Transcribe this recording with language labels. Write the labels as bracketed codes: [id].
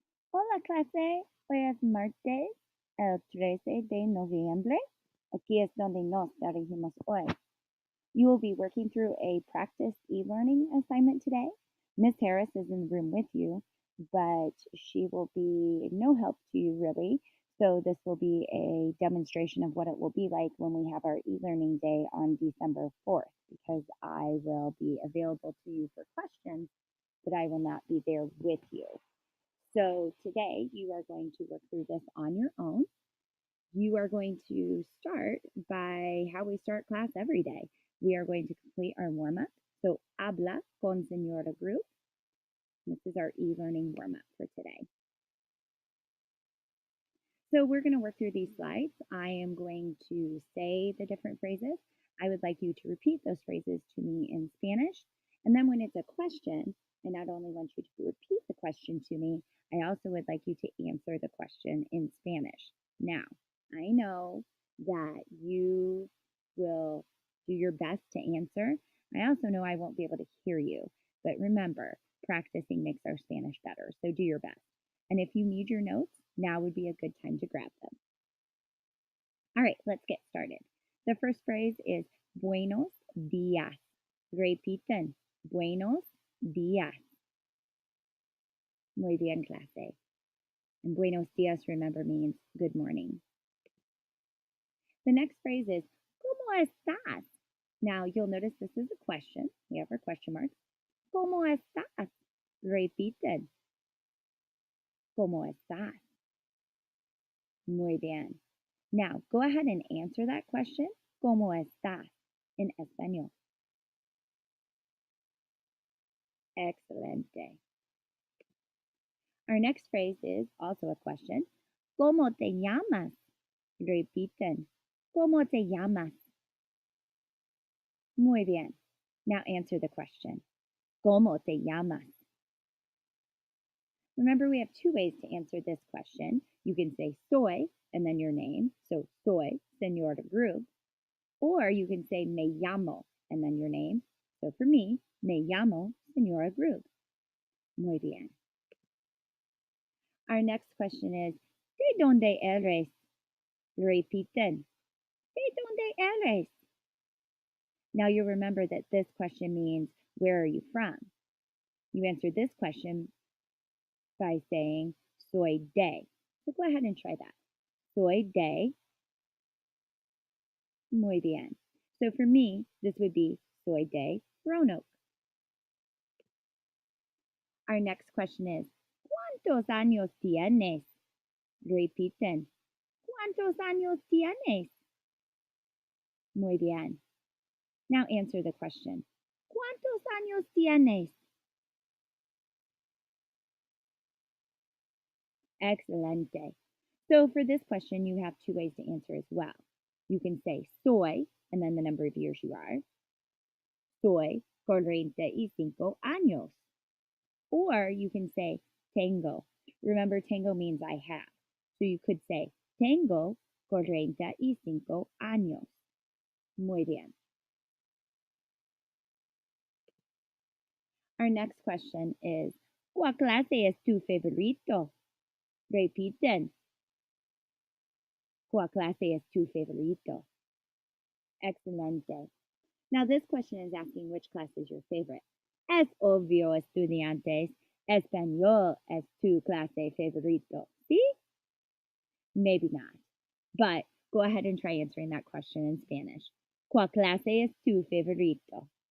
[es] Hola clase, hoy es martes, el 13 de noviembre. Aquí es donde nos dirigimos hoy. [en] You will be working through a practice e-learning assignment today. Miss Harris is in the room with you, but she will be no help to you really. So this will be a demonstration of what it will be like when we have our e-learning day on December 4th, because I will be available to you for questions, but I will not be there with you. So today you are going to work through this on your own. You are going to start by how we start class every day. We are going to complete our warm-up. [es] So habla con señora group. [en] This is our e-learning warm-up for today. So we're going to work through these slides. I am going to say the different phrases. I would like you to repeat those phrases to me in Spanish. And then when it's a question, I not only want you to repeat the question to me, I also would like you to answer the question in Spanish. Now, I know that you will do your best to answer. I also know I won't be able to hear you, but remember, practicing makes our Spanish better, so do your best. And if you need your notes, now would be a good time to grab them. All right, let's get started. The first phrase is [es] buenos días. Repiten, buenos días. Muy bien, clase. [en] And buenos días, remember, means good morning. The next phrase is [es] ¿Cómo estás? [en] Now, you'll notice this is a question. We have our question marks. [es] ¿Cómo estás? Repiten. ¿Cómo estás? Muy bien. [en] Now, go ahead and answer that question. [es] ¿Cómo estás? [en] In español. [es] Excelente. [en] Our next phrase is also a question. [es] ¿Cómo te llamas? Repiten. ¿Cómo te llamas? Muy bien. [en] Now answer the question. [es] ¿Cómo te llamas? [en] Remember, we have two ways to answer this question. You can say soy and then your name. So soy, señora group. Or you can say me llamo and then your name. So for me, me llamo señora group. [es] Muy bien. [en] Our next question is, [es] ¿De dónde eres? Repiten. ¿De dónde eres? [en] Now you'll remember that this question means, where are you from? You answer this question by saying, soy de. So go ahead and try that. [es] Soy de. Muy bien. [en] So for me, this would be soy de Roanoke. Our next question is, [es] ¿Cuántos años tienes? Repiten. ¿Cuántos años tienes? Muy bien. [en] Now answer the question. [es] ¿Cuántos años tienes? Excelente. [en] So for this question, you have two ways to answer as well. You can say soy, and then the number of years you are. [es] Soy 45 años. [en] Or you can say tengo. Remember, tengo means I have. So you could say [es] tengo 45 años. Muy bien. [en] Our next question is, [es] ¿Cuál clase es tu favorito? Repiten. ¿Cuál clase es tu favorito? Excelente. [en] Now this question is asking which class is your favorite. [es] Es obvio, estudiantes. Español es tu clase favorito. [en] See? Maybe not. But go ahead and try answering that question in Spanish. [es] ¿Cuál clase es tu favorito?